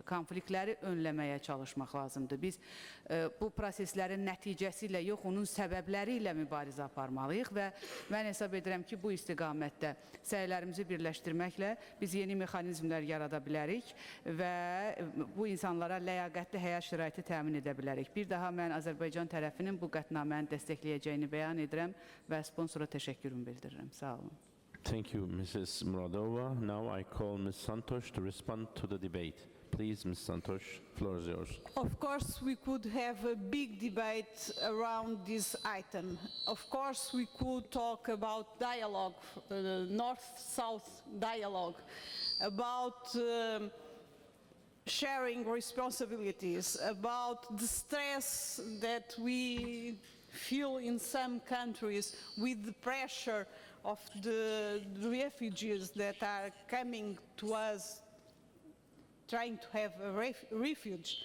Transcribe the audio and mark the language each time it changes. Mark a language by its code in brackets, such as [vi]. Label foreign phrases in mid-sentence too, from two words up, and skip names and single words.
[az] Konfliktləri önləməyə çalışmaq lazımdır. Biz bu proseslərin nəticəsi ilə yox, onun səbəbləri ilə mübarizə aparmalıyıq və mən hesab edirəm ki, bu istiqamətdə səylərimizi birləşdirməklə biz yeni mexanizmlər yarada bilərik və bu insanlara ləyaqətli həyat şəraiti təmin edə bilərik. Bir daha mən Azərbaycan tərəfinin bu qətnaməni dəstəkləyəcəyini bəyan edirəm və sponsora təşəkkürümü bildirirəm. Sağ olun. [en] Thank you, Mrs. Muradova. Now I call Ms. Santosh to respond to the debate. Please, Ms. Santosh, the floor is yours. Of course, we could have a big debate around this item. Of course, we could talk about dialogue, North-South dialogue, about sharing responsibilities, about the stress that we feel in some countries with the pressure of the refugees that are coming to us trying to have a refuge.